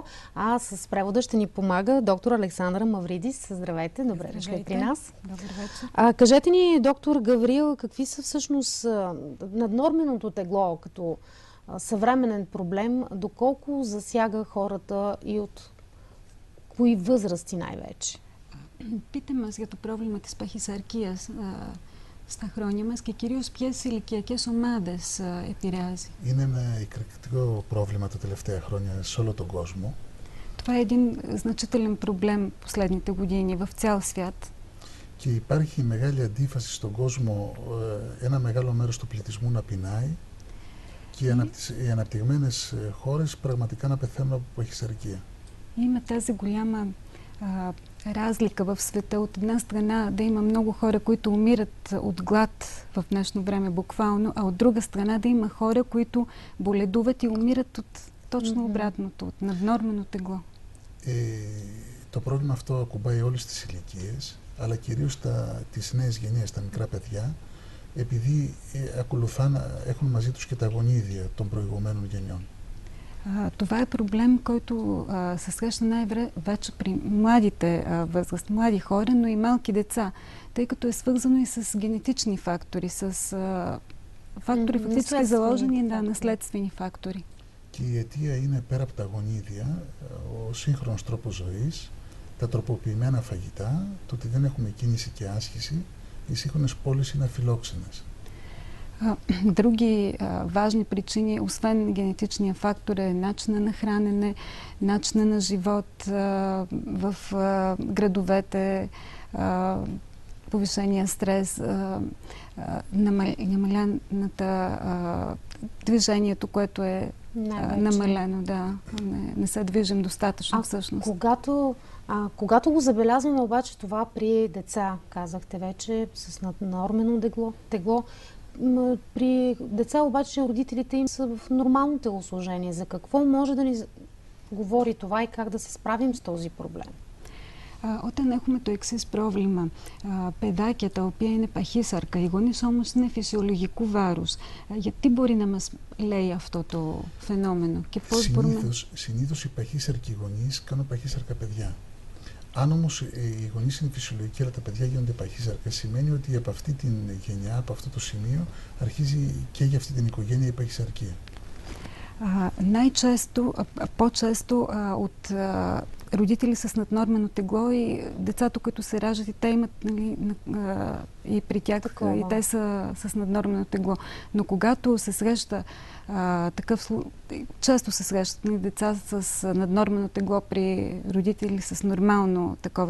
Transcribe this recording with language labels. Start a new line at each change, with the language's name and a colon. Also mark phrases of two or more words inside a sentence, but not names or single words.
Bulgarian: А с превода ще ни помага доктор Александра Мавридис. Здравейте, добре дошли при нас. Добър вечер. Кажете ни, доктор Гаврил, какви са всъщност наднорменото тегло като съвременен проблем, доколко засяга хората и от кои възрасти най-вече?
Greek: Pitаме για το πρόβλημα της παχυσαρκίας στα χρόνια μας και κυρίως ποιες ηλικιακές ομάδες επηρεάζει. Είναι ένα εκρηκτικό πρόβλημα τα τελευταία χρόνια σε όλο τον κόσμο.
Bulgarian: Това е един значителен проблем последните години в цял свят.
Greek: Και υπάρχει μεγάλη αντίφαση στον κόσμο, ένα μεγάλο μέρος του πληθυσμού να πεινάει και οι αναπτυγμένες χώρες πραγματικά να πεθαίνουν από παχυσαρκία.
Bulgarian: Има тази голяма разлика в света. От една страна да има много хора, които умират от глад в днешно време буквално, а от друга страна да има хора, които боледуват и умират от точно обратното, от наднормено тегло.
Greek: Το πρόβλημα αυτό ακουμπάει όλες τις ηλικίες, αλλά κυρίως τις νέες γενιές, τα μικρά παιδιά, επειδή έχουν μαζί τους και τα γονίδια των προηγουμένων γενιών.
Bulgarian: Това е проблем, който се среща най-вече при младите възраст, млади хора, но и малки деца, тъй като е свързано и с генетични фактори, с фактори фактически заложени на наследствени фактори.
Greek: Και η αιτία είναι πέρα από τα γονίδια, ο σύγχρονος τρόπος ζωής, τα τροποποιημένα φαγητά, το ότι δεν έχουμε κίνηση και άσκηση, οι σύγχρονες πόλεις είναι αφιλόξενες.
Bulgarian: Други важни причини, освен генетичния фактор, е начина на хранене, начина на живот в градовете, повишения стрес, намалената движението, което е намалено. Да, не се движим достатъчно всъщност. Когато го забелязваме обаче това при деца, казахте вече, с наднормено тегло, при деца обаче родителите им са в нормално телосложение. За какво може да ни говори това и как да се справим с този проблем?
Greek: Όταν έχουμε το εξής πρόβλημα, παιδάκια τα οποία είναι παχύσαρκα, οι γονείς όμως είναι φυσιολογικού βάρους, γιατί μπορεί να μας λέει αυτό το φαινόμενο και πώς Συνήθως οι παχύσαρκοι γονείς κάνουν παχύσαρκα παιδιά. Αν όμως οι γονείς είναι φυσιολογικοί αλλά τα παιδιά γίνονται παχύσαρκα, σημαίνει ότι από αυτή την γενιά, από αυτό το σημείο, αρχίζει και για αυτή την οικογένεια η παχυσαρκία.
Bulgarian: По-често от родители с наднормено тегло и децата, които се раждат, и те имат, и при тях и те са с наднормено тегло. Но когато се среща често се срещат деца с наднормено тегло при родители с нормално такова.